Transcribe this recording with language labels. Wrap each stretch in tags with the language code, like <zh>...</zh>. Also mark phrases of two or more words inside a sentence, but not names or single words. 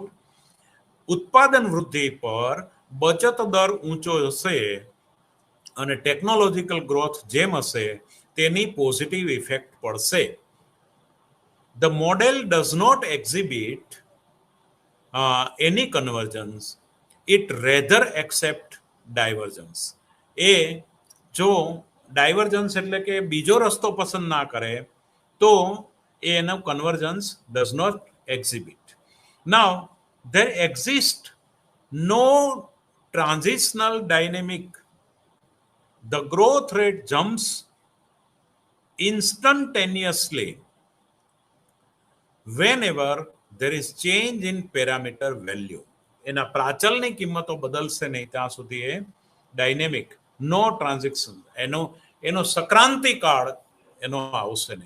<gu>ઉત્પાદન વૃદ્ધિ પર બચત દર ઊંચો હશે અને</gu> <en>technological growth</en> <gu>જેમ હશે તેની</gu> <en>positive effect</en> <gu>પડશે.</gu> <en>The model does not exhibit any convergence, it rather accept divergence.</en> <gu>એ જો ડાયવર્જન્સ એટલે કે બીજો રસ્તો પસંદ ના કરે તો એનો</gu> <en>convergence does not exhibit. Now there exists no transitional dynamic. The growth rate jumps instantaneously whenever there is change in parameter value.</en> <gu>એના પ્રાચલની કિંમતો બદલશે નહીં ત્યાં સુધી એ ડાયનેમિક નો ટ્રાન્ઝેક્શન એનો સક્રાંતિ કાળ એનો આવશે નહીં.</gu>